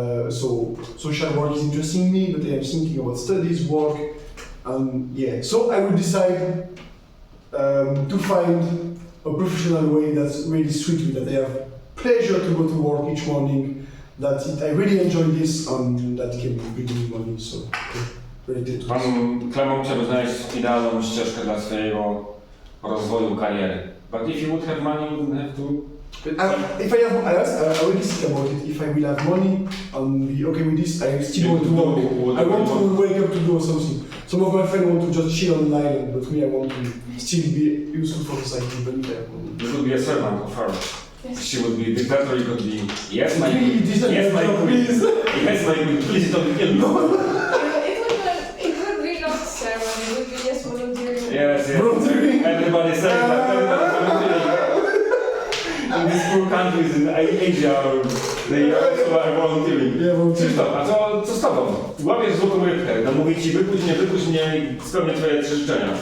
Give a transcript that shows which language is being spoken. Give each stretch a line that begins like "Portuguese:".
English: So social work is interesting me, but I am thinking about studies, work, and yeah. So I will decide to find a professional way that's really suits me, that I have pleasure to go to work each morning, that I really enjoy this, and that can bring me money. So related to this.
Polish: Pan Clement chciałby znaleźć idealną ścieżkę dla swojego rozwoju kariery.
English: But if you would have money, you wouldn't have to. If I have, I already think about it. If I will have money and be okay with this, I still want to work. I want to wake up to do something. Some of my friends want to just chill on an island, but me, I want to still be useful for society, even if I have money. You could be a servant of her. Yes. She would be dictator, you could be, yes, my Please, this is yes, my my queen. please. Yes, my queen, please don't kill me. It would be not ceremony, it would be just volunteering. Yes, yes. Volunteering. Everybody saying that. Everybody volunteering. In these poor countries in Asia, they also are volunteering. Yeah, volunteering.
Polish: Krzysztof, a co z tobą? Łapiesz złotą rybkę, no mówi ci wypuść mnie i spełnię twoje trzy życzenia.